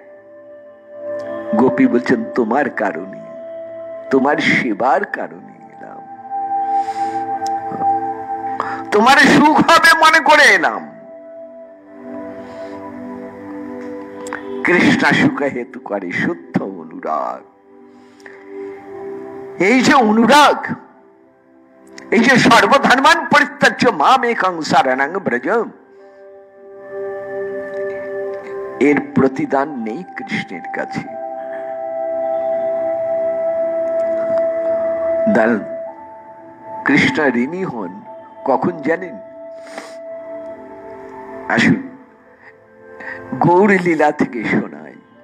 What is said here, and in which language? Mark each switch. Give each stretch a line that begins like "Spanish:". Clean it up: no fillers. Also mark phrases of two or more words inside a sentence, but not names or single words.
Bangla: গোপী বলছেন তোমার কারণে, তোমার সেবার কারণে এলাম, তোমার সুখ হবে মনে করে এলাম। কৃষ্ণ সুখ হেতু করে শুদ্ধ অনুরাগ। এই যে অনুরাগ, এই যে
Sanskrit: সর্বধর্মান পরিত্যাজ্য মাম একং শরণং ব্রজ,
Bangla: এর প্রতিদান নেই কৃষ্ণের কাছে। দাঁড়ান, কৃষ্ণ ঋণী হন কখন জানেন? আসুন গৌর লীলা থেকে শোনায়।